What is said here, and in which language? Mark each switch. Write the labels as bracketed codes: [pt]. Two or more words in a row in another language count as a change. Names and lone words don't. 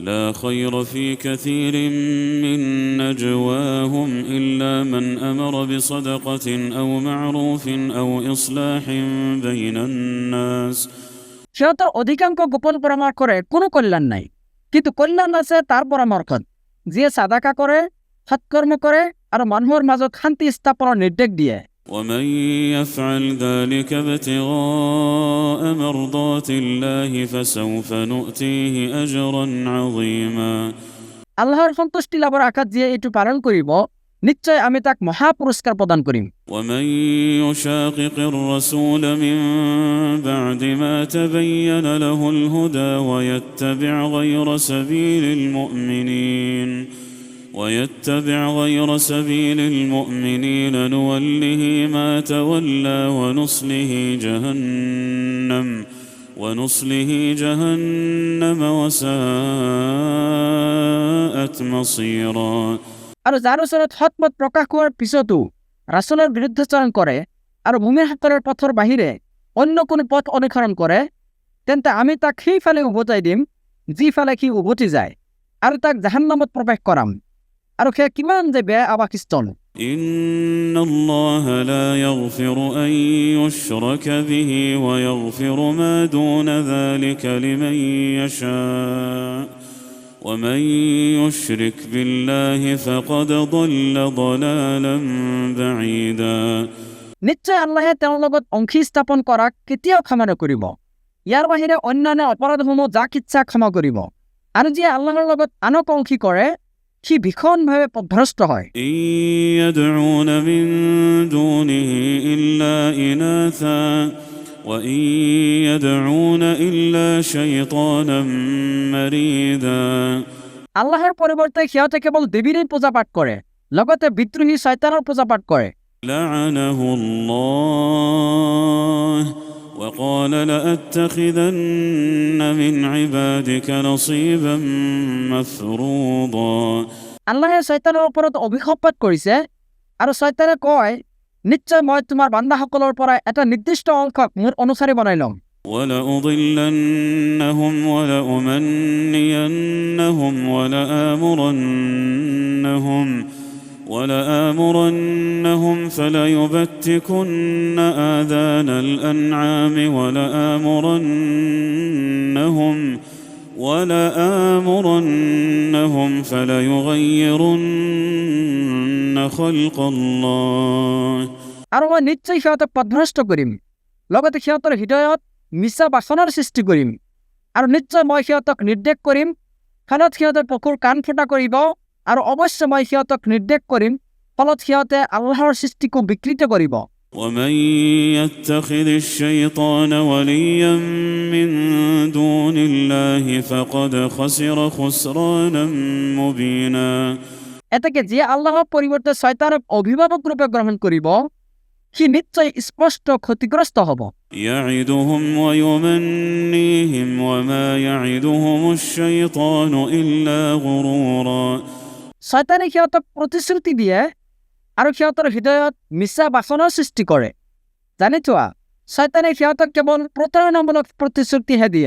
[ar] لا خير في كثير من نجواهم إلا من أمر بصدقة أو معروف أو إصلاح بين الناس [as] সিহঁতৰ অধিকাংশ গোপন পৰামৰ্শৰে কোনো কল্যাণ নাই, কিন্তু কল্যাণ আছে তাৰ পৰামৰ্শত, যিয়ে সাদাকা কৰে, সৎকৰ্ম কৰে আৰু মানুহৰ মাজত শান্তি স্থাপনৰ নিৰ্দেশ দিয়ে। [ar] ومن يفعل ذلك ابتغاء مرضات الله فسوف نؤتيه أجرا عظيما [as] আল্লাহৰ সন্তুষ্টি লাভৰ আশাত যিয়ে এইটো পালন কৰিব, নিশ্চয় আমি তাক মহা পুৰস্কাৰ প্ৰদান কৰিম। [ar] ومن يشاقق الرسول من بعد ما تبين له الهدى ويتبع غير سبيل المؤمنين نوله ما تولى ونصله جهنم وساءت مصيرا [as] আৰু যাৰ ওচৰত সৎপথ প্ৰকাশ হোৱাৰ পিছতো ৰাসূলৰ বিৰুদ্ধাচৰণ কৰে আৰু মুমিনসকলৰ পথৰ বাহিৰে অন্য কোনো পথ অনুসৰণ কৰে, তেন্তে আমি তাক সেইফালে উভতাই দিম যিফালে সি উভতি যায়, আৰু তাক জাহান্নামত প্ৰৱেশ কৰাম, আৰু সেয়া কিমান যে বেয়া আৱাসস্থল। [ar] إن الله لا يغفر أن يشرك به ويغفر ما دون ذلك لمن يشاء ومن يشرك بالله فقد ضل ضلالا بعيدا [as] নিশ্চয় আল্লাহে তেওঁৰ লগত অংশী স্থাপন কৰাক কেতিয়াও ক্ষমা নকৰিব। ইয়াৰ বাহিৰে অন্যান্য অপৰাধসমূহ যাক ইচ্ছা ক্ষমা কৰিব, আৰু যিয়ে আল্লাহৰ লগত আনক অংশী কৰে সি ভীষণভাৱে পথভ্ৰষ্ট হয়। [ar] إن يدعون من دونه إلا إناثا وإن يدعون إلا شيطانا مريدا [as] আল্লাহৰ পৰিৱৰ্তে সিহঁতে কেৱল দেৱীৰে পূজা পাঠ কৰে, লগতে বিদ্ৰোহী শয়তানৰ পূজা পাঠ কৰে। [ar] لعنه الله وقال لأتخذن من عبادك نصيبا مفروضا [as] আল্লাহে শয়তানৰ ওপৰত অভিশাপ পাঠ কৰিছে, আৰু শয়তানে কয়, নিশ্চয় মই তোমাৰ বান্দাসকলৰ পৰা এটা নিৰ্দিষ্ট অংশক মোৰ অনুসাৰী বনাই ল'ম। [ar] ولأضلنهم ولأمنينهم ولآمرنهم فليبتكن آذان الأنعام ولآمرنهم فليغيرن خلق الله [as] আৰু মই নিশ্চয় সিহঁতক পথভ্ৰষ্ট কৰিম, লগতে সিহঁতৰ হৃদয়ত মিছা বাসনাৰ সৃষ্টি কৰিম, আৰু নিশ্চয় মই সিহঁতক নিৰ্দেশ কৰিম, ফলত সিহঁতে পশুৰ কাণ ফুটা কৰিব, আৰু অৱশ্যে মই সিহঁতক নিৰ্দেশ কৰিম, ফলত সিহঁতে আল্লাহৰ সৃষ্টিকো বিকৃত কৰিব। [ar] ومن يتخذ الشيطان وليا من دون الله فقد خسر خسرانا مبينا [as] এতেকে যিয়ে আল্লাহৰ পৰিৱৰ্তে শয়তানক অভিভাৱক ৰূপে গ্ৰহণ কৰিব, সি নিশ্চয় স্পষ্ট ক্ষতিগ্ৰস্ত হ'ব। [ar] يعدهم ويمنيهم وما يعدهم الشيطان إلا غرورا [as] শয়তানে সিহঁতক প্ৰতিশ্ৰুতি দিয়ে আৰু সিহঁতৰ হৃদয়ত মিছা বাসনাৰ সৃষ্টি কৰে। জানি থোৱা, শয়তানে সিহঁতক কেৱল প্ৰতাৰণামূলক প্ৰতিশ্ৰুতিহে দিয়ে।